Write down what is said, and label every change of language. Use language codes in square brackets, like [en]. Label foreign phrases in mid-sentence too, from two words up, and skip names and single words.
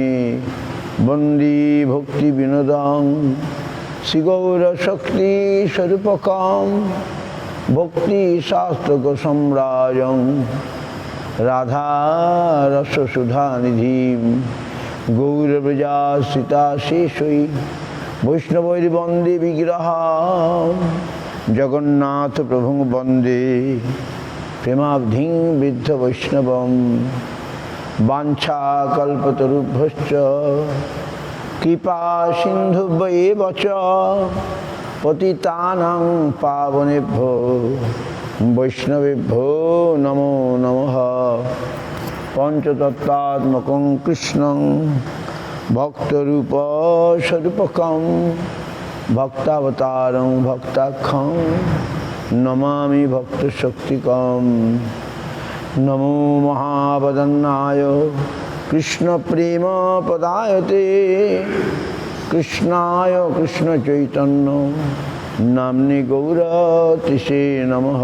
[sa] বন্দী ভক্তি বিনোদং শ্রীগৌর শক্তি স্বরূপকম ভক্তি শাস্ত্রক সম্রাজং রাধা রস সুধা নিধিম গৌরব্রজাশ্রিতা শেষই বৈষ্ণবৈর বন্দে বিগ্রহ জগন্নাথ প্রভুং বন্দে প্রেমাবধিং বৃদ্ধ বৈষ্ণবম বাঞ্ছা কল্পতরুভ্যশ্চ কৃপা সিন্ধুভ্যেব চ পতিতানাং পাবনেভ্যো বৈষ্ণবেভ্যো নমো নমঃ। পঞ্চতত্ত্বাত্মকং কৃষ্ণং ভক্তরূপ স্বরূপকং ভক্তাবতারং ভক্তাখ্যং নমামি ভক্তশক্তিকং। নমো মহাবদন্নায় কৃষ্ণ প্রেম পদায়তে কৃষ্ণায় কৃষ্ণ চৈতন্য নাম্নি গৌরতিষে নমঃ।